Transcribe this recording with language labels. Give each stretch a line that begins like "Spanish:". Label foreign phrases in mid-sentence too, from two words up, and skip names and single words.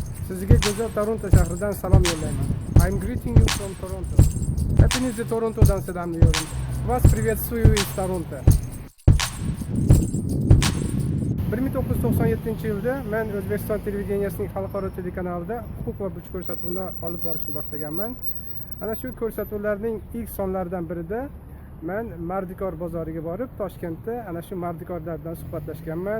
Uzbek: Sizga go'zal Toronto shahridan salom yo'llayman.
English: I'm greeting you from Toronto.
Turkish: Hepinizi Toronto'dan selamlıyorum.
Russian: Вас приветствую из Toronto.
Uzbek: 1997-yilda men O'zbekiston televideniyasining xalqaro telekanalida huquq va burch ko'rsatuvini olib borishni boshlaganman. Ana shu ko'rsatuvlarning ilk sonlaridan birida men Mardikor bozoriga borib, Toshkentda ana shu mardikorlar bilan suhbatlashganman.